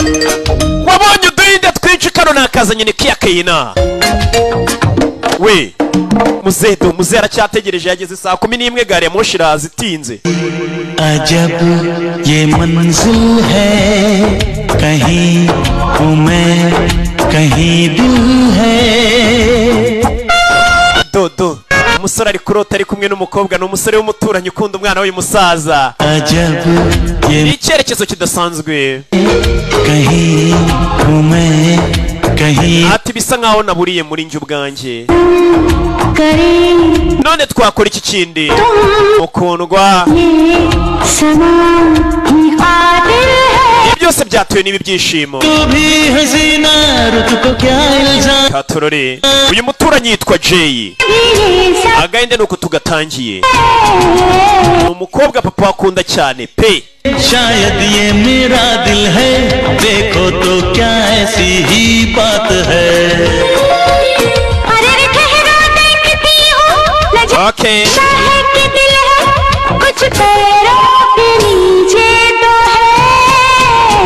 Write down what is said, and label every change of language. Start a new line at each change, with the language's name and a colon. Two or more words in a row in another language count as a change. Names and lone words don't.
Kinyarwanda: wabonye uduhinde twinshi kano nakazanye ni Kia Kehina. we muzedo muze aracyategereje, yageze saa 11 gari ya moshi irazitinze.
Hindi: अजब ये मंजिल है, कहीं हूँ मैं कहीं दिल है.
Kinyarwanda: dodo umusore ari kurota ari kumwe n'umukobwa. ni umusore w'umuturanyi ukunda umwana w'uyu musaza. ni icyerekezo kidasanzwe. ati bisa nkaho naburiye muri njye ubwanjye, none twakora iki kindi? mukundwa byose byatuye n'ibi byishimo. katorore uyu muturanyi yitwa Jay. agahinda nuko tugatangiye. ni umukobwa papa wakunda cyane pe.
Hindi: शायद ये मेरा दिल है, देखो तो क्या ऐसी ही बात है. okay. कुछ पैरों के नीचे तो है,